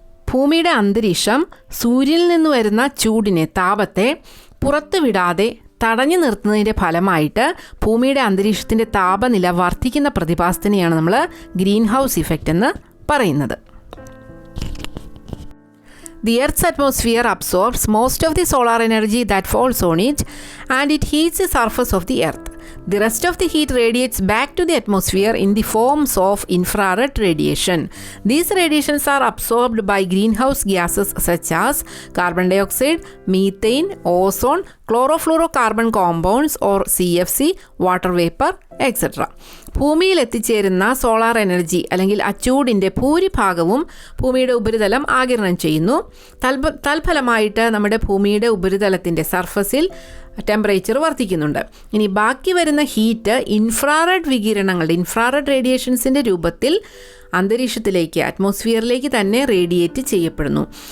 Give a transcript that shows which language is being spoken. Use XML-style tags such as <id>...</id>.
<ml>ഭൂമിയുടെ അന്തരീക്ഷം സൂര്യനിൽ നിന്ന് വരുന്ന ചൂടിനെ, താപത്തെ പുറത്തുവിടാതെ തടഞ്ഞു നിർത്തുന്നതിൻ്റെ ഫലമായിട്ട് ഭൂമിയുടെ അന്തരീക്ഷത്തിൻ്റെ താപനില വർദ്ധിക്കുന്ന പ്രതിഭാസത്തിനെയാണ് നമ്മൾ ഗ്രീൻ ഹൗസ് ഇഫക്റ്റ് എന്ന് പറയുന്നത്.</ml> <en>The Earth's atmosphere absorbs most of the solar energy that falls on it, and it heats the surface of the Earth. The rest of the heat radiates back to the atmosphere in the forms of infrared radiation. These radiations are absorbed by greenhouse gases such as carbon dioxide, methane, ozone, chlorofluorocarbon compounds or CFC, water vapor, etc.</en> <ml>ഭൂമിയിൽ എത്തിച്ചേരുന്ന solar energy അല്ലെങ്കിൽ അച്ചൂടിൻ്റെ ഭൂരിഭാഗവും ഭൂമിയുടെ ഉപരിതലം ആഗിരണം ചെയ്യുന്നു. തൽഫലമായിട്ട് നമ്മുടെ ഭൂമിയുടെ ഉപരിതലത്തിൻ്റെ സർഫസിൽ ടെമ്പറേച്ചർ വർദ്ധിക്കുന്നുണ്ട്. ഇനി ബാക്കി വരുന്ന ഹീറ്റ് ഇൻഫ്രാറെഡ് വികിരണങ്ങളുടെ, ഇൻഫ്രാറെഡ് റേഡിയേഷൻസിൻ്റെ രൂപത്തിൽ അന്തരീക്ഷത്തിലേക്ക്, അറ്റ്മോസ്ഫിയറിലേക്ക് തന്നെ റേഡിയേറ്റ് ചെയ്യപ്പെടുന്നു.</ml>